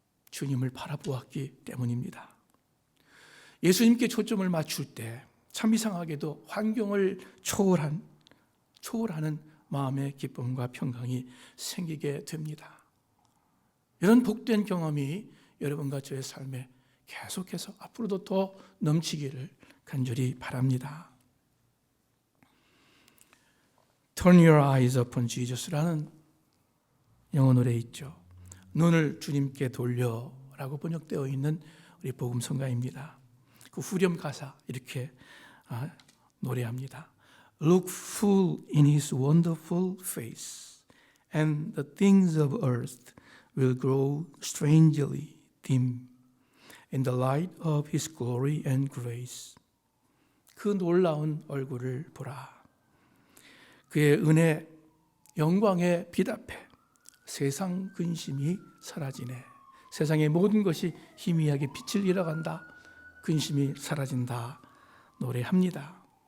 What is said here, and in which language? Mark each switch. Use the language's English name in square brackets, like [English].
[Korean] 주님을 바라보았기 때문입니다. 예수님께 초점을 맞출 때 참 이상하게도 환경을 초월하는 마음의 기쁨과 평강이 생기게 됩니다. 이런 복된 경험이 여러분과 저의 삶에 계속해서 앞으로도 더 넘치기를 간절히 바랍니다. Turn your eyes upon Jesus라는 영어 노래 있죠. 눈을 주님께 돌려라고 번역되어 있는 우리 복음성가입니다. 그 후렴 가사 이렇게 노래합니다. [English] Look full in his wonderful face, and the things of earth will grow strangely dim in the light of his glory and grace. [Korean] 그 놀라운 얼굴을 보라. 그의 은혜, 영광의 빛 앞에 세상 근심이 사라지네. 세상의 모든 것이 희미하게 빛을 잃어간다. 근심이 사라진다. 노래합니다.